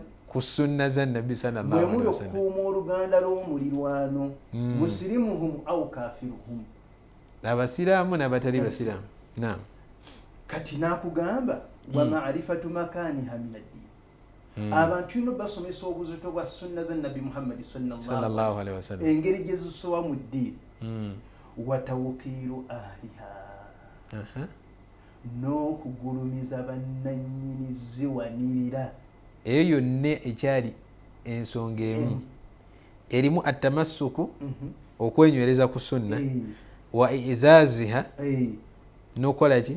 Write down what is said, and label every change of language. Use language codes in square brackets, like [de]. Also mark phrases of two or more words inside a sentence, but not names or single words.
[lg] ku sunna za nabbi [ar] صلى الله عليه وسلم [lg] okukuuma oluganda lw'omulirwano [ar] مسلمهم أو كافرهم [lg] abasiraamu n'abatali basiraamu naam kati nakugamba [ar] ومعرفة مكانها من الدين [lg] abantu ino basomesa obuzito bwa sunna za nabbi Muhammad [ar] صلى الله عليه وسلم [lg] engeri gye zisowa mu ddiini [ar] وتوقير أهلها [lg] n'okugulumiza bannannyini ziwanirira eyo yonna ekyali ensonga emu erimu atamasuku okwenywereza ku sunna [ar] وإعزازها [lg] n'okola ki